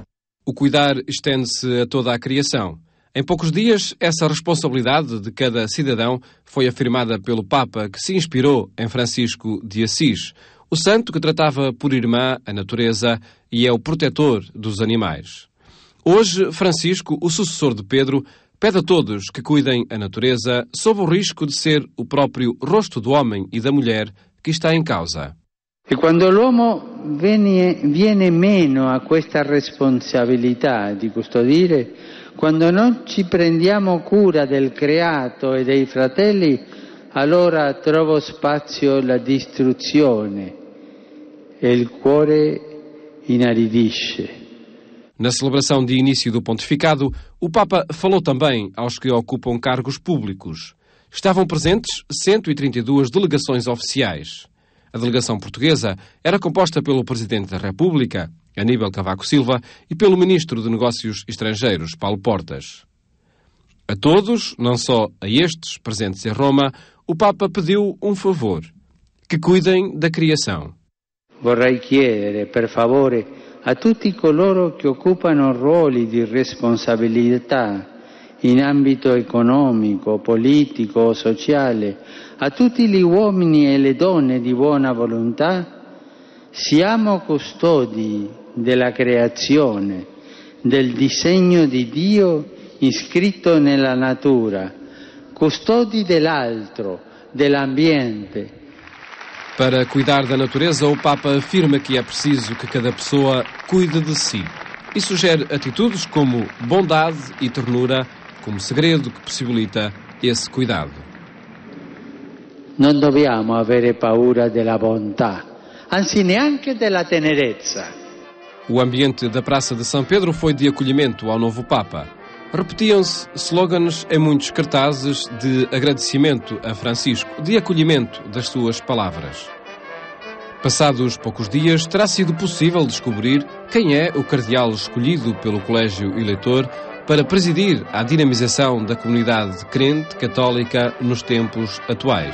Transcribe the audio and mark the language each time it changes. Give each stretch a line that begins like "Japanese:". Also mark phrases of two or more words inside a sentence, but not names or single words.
Portuguese: O cuidar estende-se a toda a criação. Em poucos dias, essa responsabilidade de cada cidadão foi afirmada pelo Papa, que se inspirou em Francisco de Assis, o santo que tratava por irmã a natureza e é o protetor dos animais. Hoje, Francisco, o sucessor de Pedro, pede a todos que cuidem a natureza sob o risco de ser o próprio rosto do homem e da mulher que está em causa.
Italian: E quando l'uomo viene meno a questa responsabilità di custodire, quando non ci prendiamo cura del creato e dei fratelli, allora trova spazio la distruzione e il cuore inaridisce.
Portuguese: Na celebração de início do pontificado, o Papa falou também aos que ocupam cargos públicos. Estavam presentes 132 delegações oficiais. A delegação portuguesa era composta pelo Presidente da República, Aníbal Cavaco Silva, e pelo Ministro de Negócios Estrangeiros, Paulo Portas. A todos, não só a estes presentes em Roma, o Papa pediu um favor: que cuidem da criação.
Italian: Vorrei chiedere, per favore, a tutti coloro che occupano ruoli di responsabilità in ambito economico, politico o sociale, a tutti gli uomini e le donne di buona volontà, siamo custodi della creazione, del disegno di Dio iscritto nella natura, custodi dell'altro, dell'ambiente.
Portuguese: Para cuidar da natureza, o Papa afirma que é preciso que cada pessoa cuide de si e sugere atitudes como bondade e ternura como segredo que possibilita esse cuidado.
Italian: Non dobbiamo avere paura della bontà, anzi neanche della tenerezza.
Portuguese: O ambiente da Praça de São Pedro foi de acolhimento ao novo Papa. Repetiam-se slogans em muitos cartazes de agradecimento a Francisco, de acolhimento das suas palavras. Passados poucos dias, terá sido possível descobrir quem é o cardeal escolhido pelo Colégio Eleitor para presidir a dinamização da comunidade crente católica nos tempos atuais.